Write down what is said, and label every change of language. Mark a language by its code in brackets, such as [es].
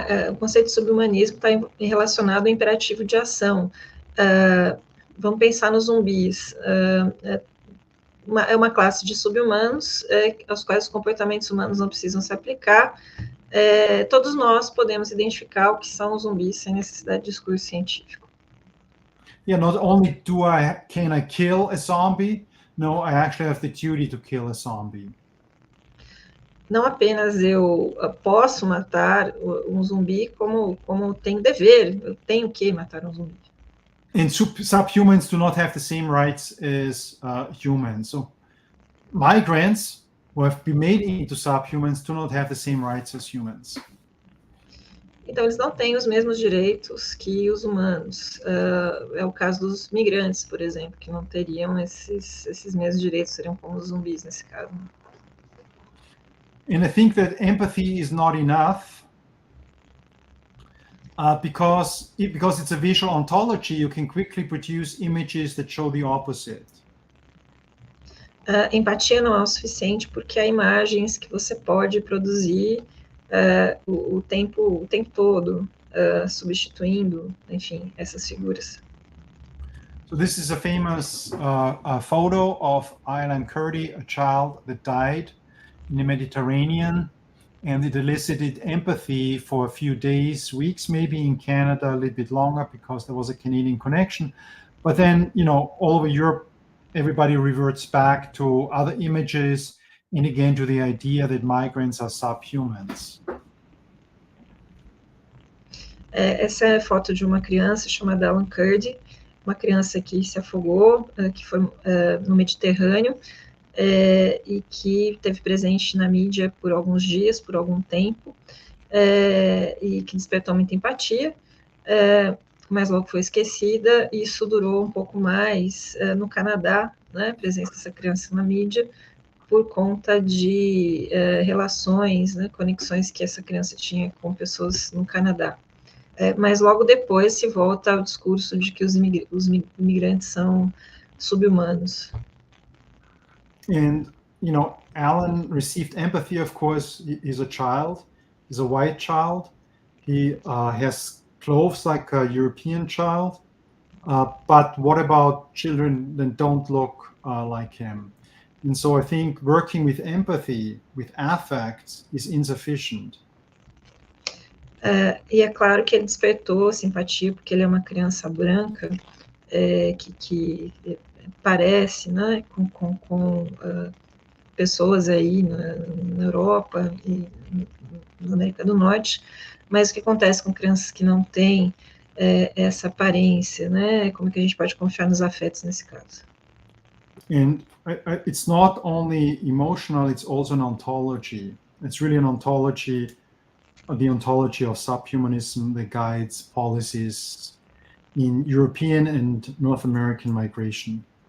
[pt] O conceito de subhumanismo está relacionado ao imperativo de ação. Vamos pensar nos zumbis. É uma classe de subhumanos aos quais os comportamentos humanos não precisam se aplicar. Todos nós podemos identificar o que são os zumbis sem necessidade de discurso científico. [en] Yeah, not only can I kill a zombie, no, I actually have the duty to kill a zombie. [pt] Não apenas eu posso matar um zumbi, como tenho dever, eu tenho que matar um zumbi. [en] And subhumans do not have the same rights as humans. So migrants who have been made into subhumans do not have the same rights as humans. [pt] Então, eles não têm os mesmos direitos que os humanos. É o caso dos migrantes, por exemplo, que não teriam esses mesmos direitos, seriam como os zumbis nesse caso. [en] And I think that empathy is not enough because it's a visual ontology, you can quickly produce images that show the opposite. [pt] Empatia não é o suficiente porque há imagens que você pode produzir o tempo todo, substituindo, enfim, essas figuras. [en] So this is a famous photo of Aylan Kurdi, a child that died in the Mediterranean, and it elicited empathy for a few days, weeks, maybe in Canada a little bit longer because there was a Canadian connection. But then, all over Europe, everybody reverts back to other images and again to the idea that migrants are subhumans. [pt] Essa é a foto de uma criança chamada Aylan Kurdi, uma criança que se afogou, que foi no Mediterrâneo, e que esteve presente na mídia por alguns dias, por algum tempo, e que despertou muita empatia, mas logo foi esquecida, e isso durou um pouco mais no Canadá, né, a presença dessa criança na mídia, por conta de relações, né, conexões que essa criança tinha com pessoas no Canadá. Mas logo depois se volta ao discurso de que os imigrantes são subhumanos. [en] And, Alan received empathy, of course. He's a child. He's a white child. He has clothes like a European child. But what about children that don't look like him? And so I think working with empathy, with affect, is insufficient. [pt] E é claro que ele despertou simpatia, porque ele é uma criança branca, que parece, né, com pessoas aí na Europa e na América do Norte, mas o que acontece com crianças que não têm essa aparência, né, como que a gente pode confiar nos afetos nesse caso? [en] And it's not only emotional, it's also an ontology. It's really an ontology the ontology of subhumanism that guides policies in European and North American migration.